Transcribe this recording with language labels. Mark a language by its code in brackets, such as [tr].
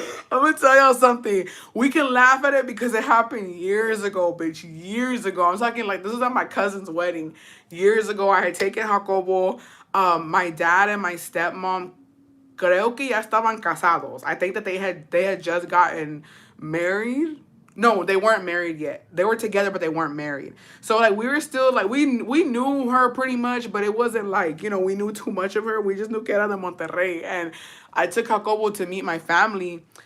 [en] I'm gonna tell y'all something. We can laugh at it because it happened years ago, bitch. Years ago. I'm talking like this was at my cousin's wedding. Years ago, I had taken Jacobo. My dad and my stepmom, [es] creo que ya estaban casados. [en] I think that they had just gotten married. No, they weren't married yet. They were together, but they weren't married. So like we were still like we knew her pretty much, but it wasn't like, you know, we knew too much of her. We just knew [es] que era de Monterrey. [en] And I took Jacobo to meet my family.